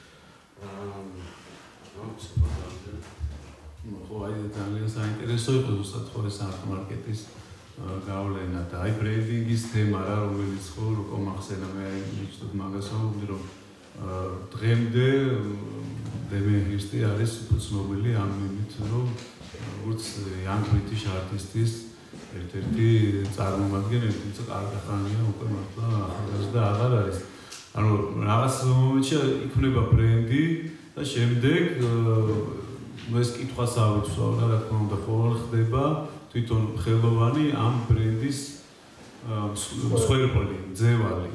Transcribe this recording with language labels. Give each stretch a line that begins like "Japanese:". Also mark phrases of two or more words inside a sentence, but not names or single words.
Georgian: ხო, აი ძალიან საინტერესო იყო ზუსტად ხო ეს არტ მარკეტის გავლენა და აი ბრენდინგის თემა რა, რომელიც ხო როგორ მახსენა მე აი ვიწყოთ მაგას რომ დღემდე დემენ ჰირსტი არის ცნობილი ამ იმით რომ როგორც
English: young British artist-
Georgian: ის ერთ-ერთი წარმომადგენელი, თუმცა კარგი ხანია უკვე მართლა ახალგაზრდა აღარ არის. ანუ რაღაც მომენტში იქნება ბრენდი და შემდეგ ეს კითხვას ავიცვა რა თქმა უნდა ხოლმე ხდება თვითონ ხელოვანი ამ ბრენდის მსხვერპლი, ძევალი.